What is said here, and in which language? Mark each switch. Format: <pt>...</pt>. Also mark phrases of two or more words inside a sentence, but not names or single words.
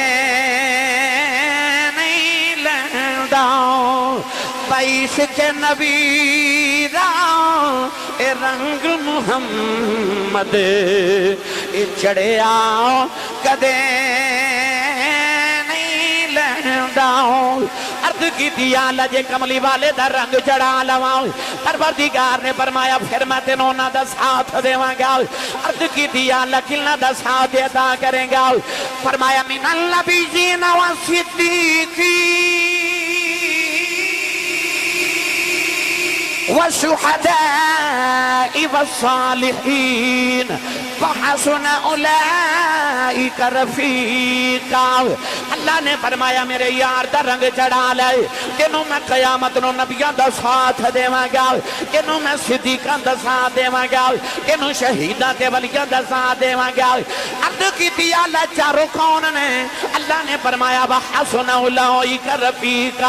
<pa>نہیں لہندا ایسے نبی دا ایہ رنگ محمد چڑھیا کدے نہیں لہندا عرض کی جے کملی والے دا رنگ چڑھا لواں پروردگار نے فرمایا فیر میں تینوں اونہاں دا ساتھ دیواں گا عرض کی کناں دا ساتھ ادا کریں گا فرمایا</pa> <ar>من النبيين والصديقين والشهداء والصالحين وحسن أولئك رفيقا.</ar> <pa>اللہ نے فرمایا میرے یار دا رنگ چڑھا لے تینوں میں قیامت نوں نبیاں دا ساتھ دیواں گا تینوں میں صدیقاں دا ساتھ دیواں گا تینوں شہیداں تے ولیاں دا ساتھ دیواں گا. عرض کیتی اللہ چاروں کون نے اللہ نے فرمایا</pa> <ar>وحسن أولئك رفيقا.</ar>